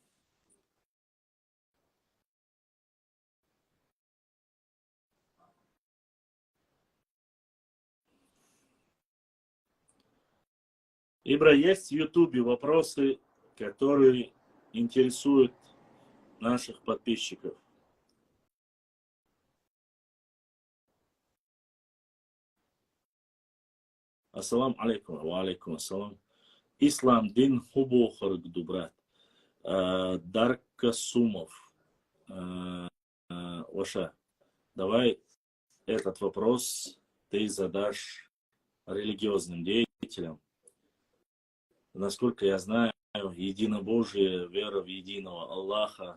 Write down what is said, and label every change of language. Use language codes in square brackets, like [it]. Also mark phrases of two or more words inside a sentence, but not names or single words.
[ru] Ибра, есть в Ютубе вопросы, которые интересуют наших подписчиков. [ar] السلام عليكم، وعليكم السلام. [ce] Ислам дин хубо харгду, [ru] брат. Дарка Сумов. Ваша, давай этот вопрос ты задашь религиозным деятелям. Насколько я знаю, единобожие, вера в единого Аллаха.